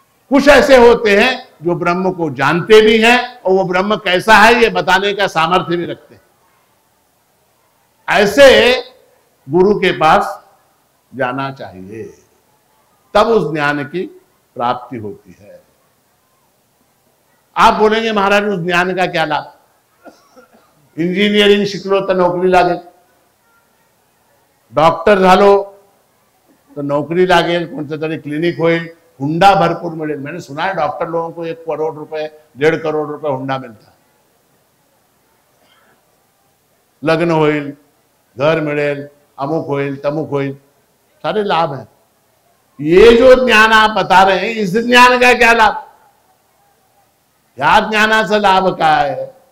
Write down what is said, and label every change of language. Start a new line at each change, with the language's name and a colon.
Hindi: कुछ ऐसे होते हैं जो ब्रह्म को जानते भी हैं और वो ब्रह्म कैसा है ये बताने का सामर्थ्य भी रखते हैं। ऐसे गुरु के पास जाना चाहिए, तब उस ज्ञान की प्राप्ति होती है। आप बोलेंगे महाराज उस ज्ञान का क्या लाभ?
Marathi: इंजिनियरिंग शिकलो तर नोकरी लागेल, डॉक्टर झालो तो नौकरी लागेल, कोणतं तरी क्लिनिक होईल, हुंडा भरपूर मिळेल।
Hindi: मैंने सुना है डॉक्टर लोगों को 1 करोड़ रुपए 1.5 करोड़ रुपए हुंडा मिलता है।
Marathi: लग्न होईल, घर मिळेल, अमुक होईल, तमुक होईल,
Hindi: सारे लाभ हैं। ये जो ज्ञान आप बता रहे हैं, इस ज्ञान का क्या लाभ?
Marathi: या ज्ञानाचा लाभ काय
Hindi: है?